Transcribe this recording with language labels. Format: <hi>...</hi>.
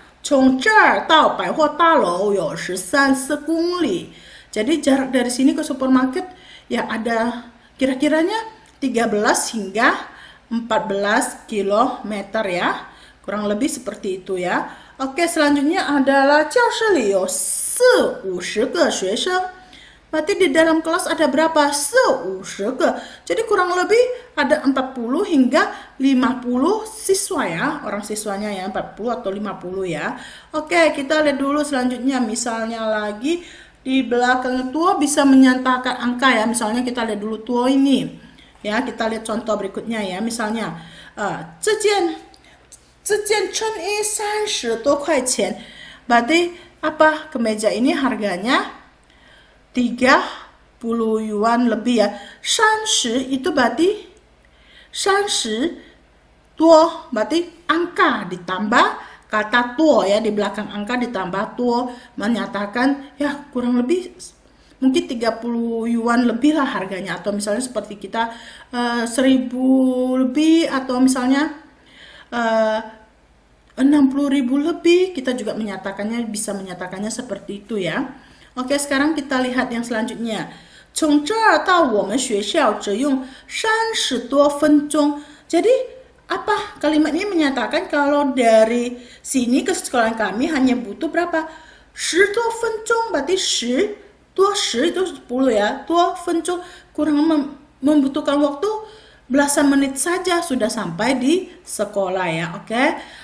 <zh>从这儿到百货大楼有13公里.</zh> <id>Jadi jarak dari sini ke supermarket ya ada kira-kiranya 13 hingga 14 kilometer ya. Kurang lebih seperti itu ya. Oke, selanjutnya adalah</id> <zh>教室里有40-50个学生.</zh> <id>Berarti di dalam kelas ada berapa?</id> <zh>40 个.</zh> <id>Jadi kurang lebih ada 40 hingga 50 siswa ya. Orang siswanya ya 40 atau 50 ya. Oke, kita lihat dulu selanjutnya. Misalnya lagi di belakang tuo bisa menyatakan angka ya. Misalnya kita lihat dulu tuo ini. Ya, kita lihat contoh berikutnya ya.</id> <zh>Misalnya, 这件衬衣30多块钱.</zh> <id>Berarti apa? Kemeja ini harganya 30 yuan lebih ya. 30 itu berarti 30 tuo, berarti angka ditambah kata tuo ya, di belakang angka ditambah tuo menyatakan ya kurang lebih mungkin 30 yuan lebih lah harganya, atau misalnya seperti kita 1000 lebih, atau misalnya 60.000 lebih, kita juga bisa menyatakannya seperti itu ya. Oke, sekarang kita lihat yang selanjutnya.</id> <zh>从这儿到我们学校只用30多分钟.</zh> <id>Jadi apa? Kalimat ini menyatakan kalau dari sini ke sekolah kami hanya butuh berapa?</id> <zh>10多分钟,</zh> <id>berarti 10 itu 10 ya.</id> <zh>多分钟</zh> <id>kurang membutuhkan waktu belasan menit saja sudah sampai di sekolah ya. Oke.</id>